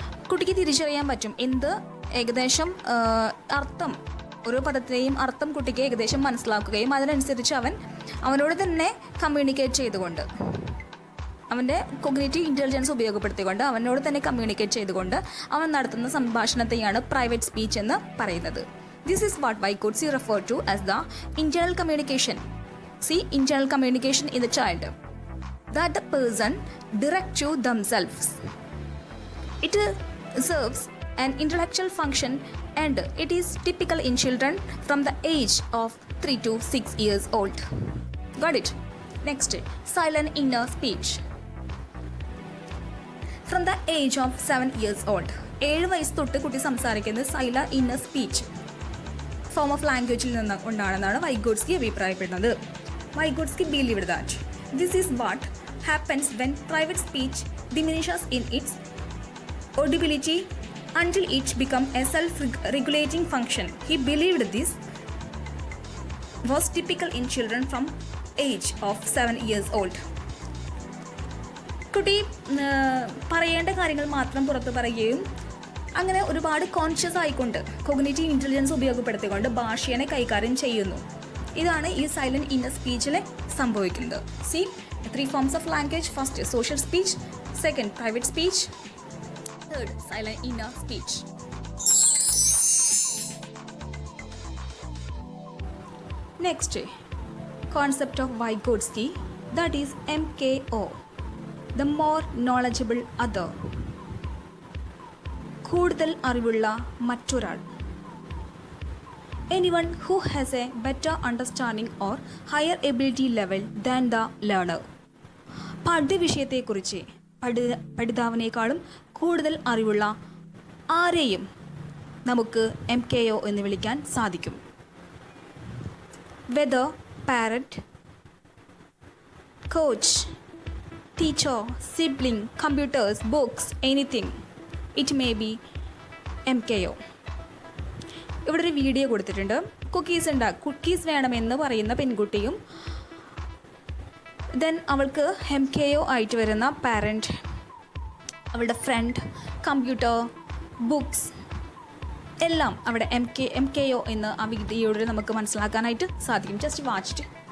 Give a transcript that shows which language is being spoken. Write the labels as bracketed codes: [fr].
[ml] കുട്ടിക്ക് തിരിച്ചറിയാൻ പറ്റും എന്ത് ഏകദേശം അർത്ഥം, ഓരോ പദത്തിൻ്റെയും അർത്ഥം കുട്ടിക്ക് ഏകദേശം മനസ്സിലാക്കുകയും അതിനനുസരിച്ച് അവനോട് തന്നെ കമ്മ്യൂണിക്കേറ്റ് ചെയ്തുകൊണ്ട്, അവൻ്റെ കോഗ്നിറ്റീവ് ഇൻ്റലിജൻസ് ഉപയോഗപ്പെടുത്തിക്കൊണ്ട് അവനോട് തന്നെ കമ്മ്യൂണിക്കേറ്റ് ചെയ്തുകൊണ്ട് അവൻ നടത്തുന്ന സംഭാഷണത്തെയാണ് പ്രൈവറ്റ് സ്പീച്ച് എന്ന് പറയുന്നത്. [en] This is what Vygotsky referred to as the internal communication. See, internal communication in the child that the person direct to themselves. It serves an intellectual function and it is typical in children from the age of 3 to 6 years old. Got it? Next, silent inner speech. From the age of 7 years old. [ml] 7 വയസ്സ് തൊട്ട് കുട്ടി സംസാരിക്കുന്നത് silent inner speech form of ലാംഗ്വേജിൽ നിന്ന് ഉണ്ടാണെന്നാണ് Vygotsky അഭിപ്രായപ്പെടുന്നത്. [en] Vygotsky believed that this is what happens when private speech diminishes in its audibility until it becomes a self-regulating function. He believed this was typical in children from age of 7 years old. [ml] കുട്ടി പറയേണ്ട കാര്യങ്ങൾ മാത്രം പുറത്ത് പറയുകയും അങ്ങനെ ഒരുപാട് conscious ആയിക്കൊണ്ട് cognitive intelligence ഉപയോഗപ്പെടുത്തിക്കൊണ്ട് ഭാഷയെ കൈകാര്യം ചെയ്യുന്നു. ഇതാണ് ഈ സൈലൻറ്റ് ഇന്നർ സ്പീച്ചിൽ സംഭവിക്കുന്നത്. [en] C 3 forms of language. First, social speech. Second, private speech. Third, silent inner speech. Next, concept of Vygotsky, that is MKO, the more knowledgeable other. [ml] കൂടുതൽ അറിവുള്ള മറ്റൊരാൾ. [en] Anyone who has a better understanding or higher ability level than the learner. [ml] പാഠ്യവിഷയത്തെക്കുറിച്ച് പഠിതാവിനേക്കാളും കൂടുതൽ അറിവുള്ള ആരെയും നമുക്ക് MKO എന്ന് വിളിക്കാൻ സാധിക്കും. [en] Whether parent, coach, teacher, sibling, computers, books, anything, it may be MKO. [ml] ഇവിടെ ഒരു വീഡിയോ കൊടുത്തിട്ടുണ്ട്. കുക്കീസ് വേണമെന്ന് പറയുന്ന പെൺകുട്ടിയും ദെൻ അവൾക്ക് MKO ആയിട്ട് വരുന്ന പാരൻറ്റ്, അവളുടെ ഫ്രണ്ട്, കമ്പ്യൂട്ടർ, ബുക്സ് എല്ലാം അവിടെ MKO എന്ന് ആ വീഡിയോയിൽ നമുക്ക് മനസ്സിലാക്കാനായിട്ട് സാധിക്കും. ജസ്റ്റ് വാച്ചിട്ട്.